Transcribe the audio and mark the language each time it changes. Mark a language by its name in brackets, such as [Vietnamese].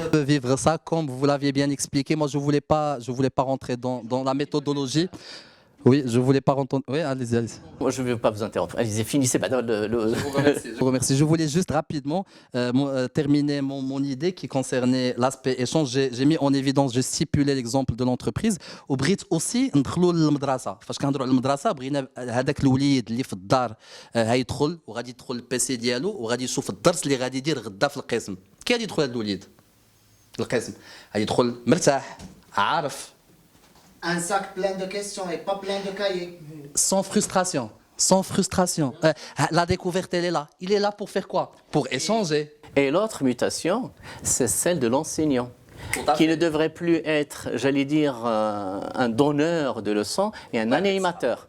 [French] On peut vivre ça comme vous l'aviez bien expliqué. Moi, je voulais pas rentrer dans la méthodologie. Oui, je ne voulais pas entendre. Oui, allez-y. Moi, je ne vais pas vous interrompre. Allez-y, finissez. Je vous remercie. Je voulais juste rapidement terminer mon idée qui concernait l'aspect échange. J'ai mis en évidence, j'ai stipulé l'exemple de l'entreprise. [Arabic] وبغيت aussi ندخلوا للمدرسة. فاش كنهضروا على المدرسة بغينا هذاك الوليد اللي في الدار هيدخل وغادي يدخل البيسي ديالو وغادي يشوف الدرس اللي غادي يدير غدا في القسم. كي غادي يدخل هذا الوليد القسم؟ غادي يدخل مرتاح عارف. [French] Un sac plein de questions et pas plein de cahiers. Sans frustration. Sans frustration. La découverte, elle est là. Il est là pour faire quoi? Pour échanger. Et l'autre mutation, c'est celle de l'enseignant, qui ne devrait plus être, j'allais dire, un donneur de leçons et un animateur.